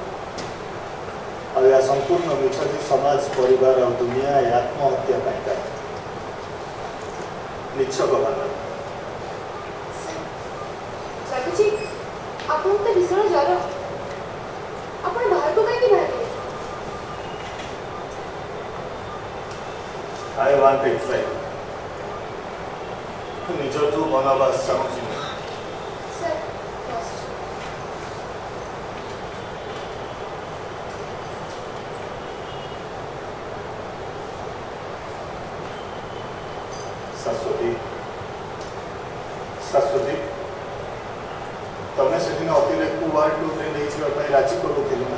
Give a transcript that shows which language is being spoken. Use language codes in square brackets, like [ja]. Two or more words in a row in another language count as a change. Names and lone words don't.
[or] ଆଉ ଏହା ସମ୍ପୂର୍ଣ୍ଣ ମିଛ ଯେ ସମାଜ ପରିବାର ଆଉ ଦୁନିଆ ଏ ଆତ୍ମହତ୍ୟା ପାଇଁ ଦାୟୀ। ନିଚ୍ଛକ ଭାବନା। ଲାଗୁଛି ଆପଣଙ୍କୁ ତ ଭୀଷଣ ଜ୍ୱର। ଆପଣ ବାହାରକୁ କାହିଁକି ବାହାରିବେ? [en] I want it right. [or] ନିଜଠୁ ବନବାସ ଚାହୁଁଛି ମୁଁ। [en] ସାର୍, lost. [or] ଶାଶ୍ୱତୀ, ଶାଶ୍ୱତୀ, ତମେ ସେଦିନ ଅତିରେକକୁ [en] world tourରେ [or] ନେଇଯିବା ପାଇଁ ରାଜି କରୁଥିଲ ନା?